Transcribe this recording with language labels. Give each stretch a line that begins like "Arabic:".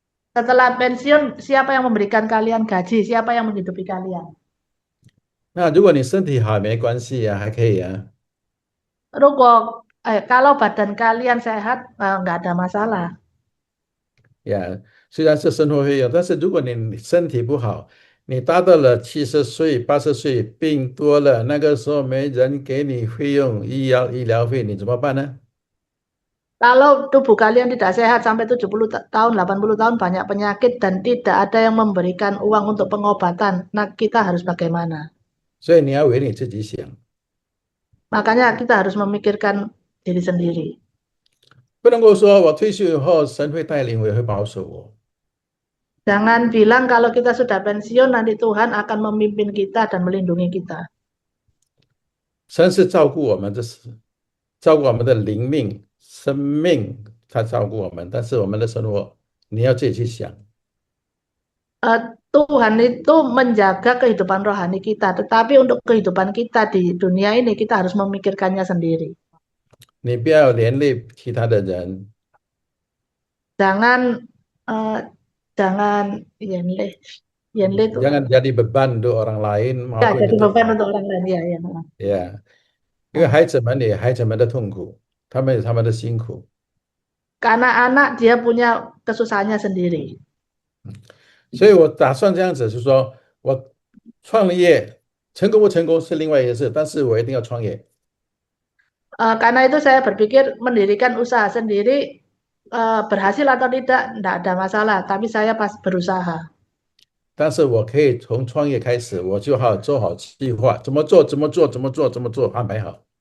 Indonesian: Setelah pensiun, siapa yang memberikan kalian gaji? Siapa yang menghidupi kalian?
Chinese: 那如果你身体好没关系啊，还可以啊。
Indonesian: Kalau badan kalian sehat, nggak ada masalah.
Chinese: 呀，虽然是生活费用，但是如果你身体不好，你达到了70岁、80岁，病多了，那个时候没人给你费用，医疗费，你怎么办呢？
Indonesian: Kalau tubuh kalian tidak sehat sampai 70 tahun, 80 tahun banyak penyakit dan tidak ada yang memberikan uang untuk pengobatan, nah kita harus bagaimana?
Chinese: 所以你要为你自己想，
Indonesian: Makanya kita harus memikirkan diri sendiri.
Chinese: 不能够说我退休以后神会带领我，也会保守我。
Indonesian: Jangan bilang kalau kita sudah pensiun nanti Tuhan akan memimpin kita dan melindungi kita.
Chinese: 神是照顾我们，这是照顾我们的灵命、生命，他照顾我们，但是我们的生活你要自己去想。
Indonesian: Tuhan itu menjaga kehidupan rohani kita, tetapi untuk kehidupan kita di dunia ini kita harus memikirkannya sendiri.
Chinese: 你不要连累其他的人，
Indonesian: Jangan jangan yenle itu jangan jadi beban untuk orang lain ya, maupun jadi untuk beban untuk orang lain ya.
Chinese: 呀，因为孩子们有孩子们的痛苦，他们有他们的辛苦，
Indonesian: Karena anak dia punya kesusahannya sendiri.
Chinese: 所以我打算这样子，是说我创了业成功不成功是另外一回事，但是我一定要创业。
Indonesian: Karena itu saya berpikir mendirikan usaha sendiri berhasil atau tidak ada masalah, tapi saya pas berusaha.
Chinese: 但是我可以从创业开始，我就好做好计划，怎么做，怎么做，怎么做，怎么做，安排好。